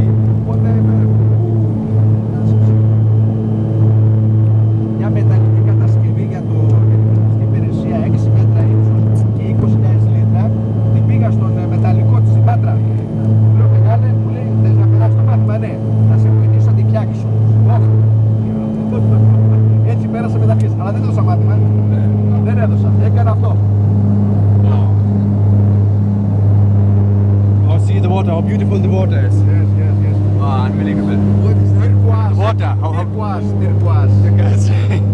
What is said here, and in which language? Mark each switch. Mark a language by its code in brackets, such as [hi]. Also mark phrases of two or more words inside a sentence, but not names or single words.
[el] Οπότε μια μεταλλική κατασκευή για την υπηρεσία 6 μέτρα ύψος και 20.000 λίτρα. Την πήγα στον μεταλλικό της στην Πάτρα. Του λέω μεγάλε, μου λέει θες να περάσει το μάθημα? Ναι, θα σε βοηθήσω να την φτιάξεις. Έτσι πέρασα μεταλλικές, αλλά δεν έδωσα μάθημα. Δεν έδωσα, έκανα αυτό. [en] Oh, see the water, how beautiful the water is. Yes. Oh, unbelievable. What is that? Water, how Turquoise.